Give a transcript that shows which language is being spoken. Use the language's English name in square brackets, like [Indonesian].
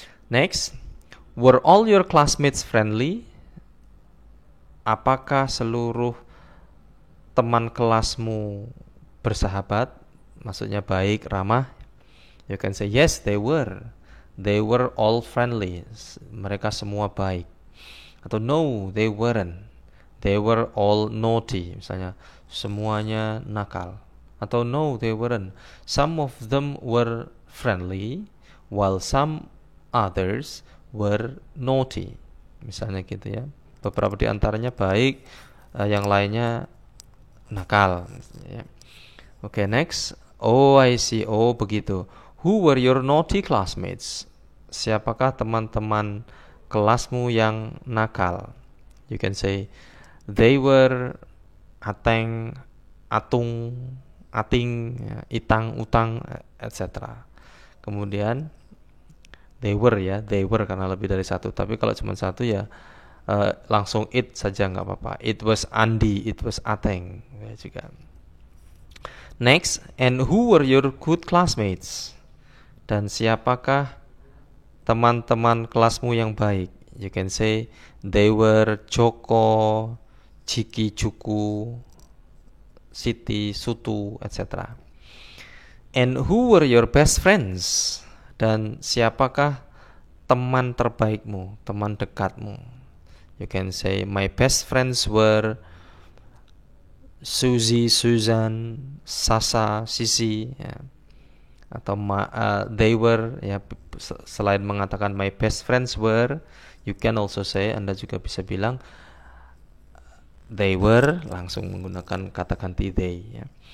[English] Next, were all your classmates friendly? [Indonesian] Apakah seluruh teman kelasmu bersahabat? Maksudnya baik, ramah. [English] You can say yes, they were all friendly. [Indonesian] Mereka semua baik. [English] Atau no, they weren't, they were all naughty. [Indonesian] Misalnya semuanya nakal. [English] Atau no, they weren't, some of them were friendly while some others were naughty. [Indonesian] Misalnya gitu ya. Beberapa di antaranya baik, yang lainnya nakal ya. [English] Okay, next. Oh, I see. Oh, begitu. Who were your naughty classmates? [Indonesian] Siapakah teman-teman kelasmu yang nakal? [English] You can say they were Ateng, Atung, Ating, Itang, Utang, etc. [Indonesian] Kemudian they were karena lebih dari satu. Tapi kalau cuma satu ya langsung it saja nggak apa-apa. [English] It was Andi, it was Ateng ya juga. Next, and who were your good classmates? [Indonesian] Dan siapakah teman-teman kelasmu yang baik? [English] You can say they were Joko, Jiki, Juku, Siti, Sutu, etc. And who were your best friends? [Indonesian] Dan siapakah teman terbaikmu, teman dekatmu? [English] You can say my best friends were Suzy, Susan, Sasa, Sisi ya. [Indonesian] Atau they were ya, selain mengatakan my best friends were, [English] you can also say, [Indonesian] Anda juga bisa bilang they were, langsung menggunakan kata ganti they ya.